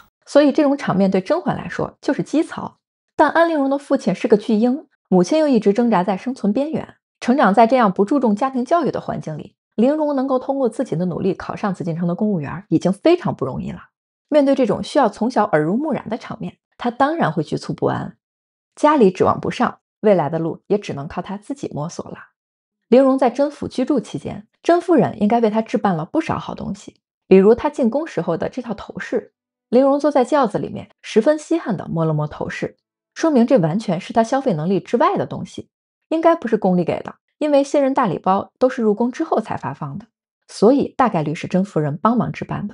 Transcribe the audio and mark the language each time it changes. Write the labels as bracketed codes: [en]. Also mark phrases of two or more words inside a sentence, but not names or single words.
[zh] 所以这種场面對甄嬛來說就是基曹。但安陵容的父親是個巨嬰，母親又一直掙扎在生存邊緣，成長在這樣不注重家庭教育的環境裡，陵容能夠通過自己的努力考上紫禁城的公務員，已經非常不容易了。面對這種需要從小耳濡目染的場面，她當然會局促不安。家裡指望不上，未來的路也只能靠她自己摸索了。陵容在甄府居住期間，甄夫人應該為她置辦了不少好東西，比如她進宮時候的這套頭飾。陵容坐在轎子裡面，十分稀罕地摸了摸頭飾，說明這完全是她消費能力之外的東西，應該不是宮裡給的，因為卸任大禮包都是入宮之後才發放的，所以大概率是甄夫人幫忙置辦的。